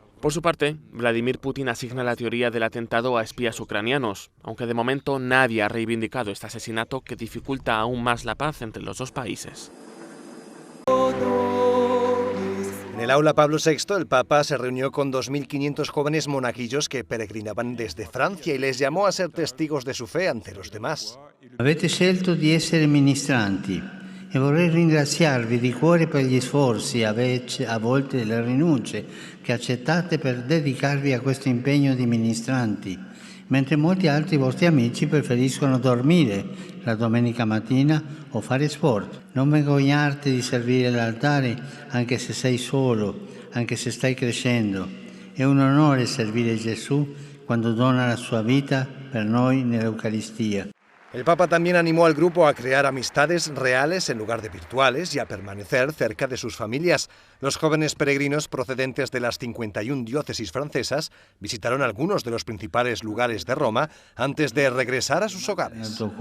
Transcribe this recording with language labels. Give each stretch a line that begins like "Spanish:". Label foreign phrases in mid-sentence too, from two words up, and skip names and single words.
Spanish: Por su parte, Vladimir Putin asigna la teoría del atentado a espías ucranianos, aunque de momento nadie ha reivindicado este asesinato que dificulta aún más la paz entre los dos países. En el aula Pablo VI, el Papa se reunió con 2.500 jóvenes monaguillos que peregrinaban desde Francia y les llamó a ser testigos de su fe ante los demás.
Italian: Avete scelto di essere ministranti e vorrei ringraziarvi di cuore per gli sforzi, a volte le rinunce che accettate per dedicarvi a questo impegno di ministranti, mentre molti altri vostri amici preferiscono dormire la domenica mattina o fare sport. Non vergognarti di servire l'altare anche se sei solo, anche se stai crescendo. È un onore servire Gesù quando dona la sua vita per noi nell'Eucaristia.
Spanish: El Papa también animó al grupo a crear amistades reales en lugar de virtuales y a permanecer cerca de sus familias. Los jóvenes peregrinos procedentes de las 51 diócesis francesas visitaron algunos de los principales lugares de Roma antes de regresar a sus hogares.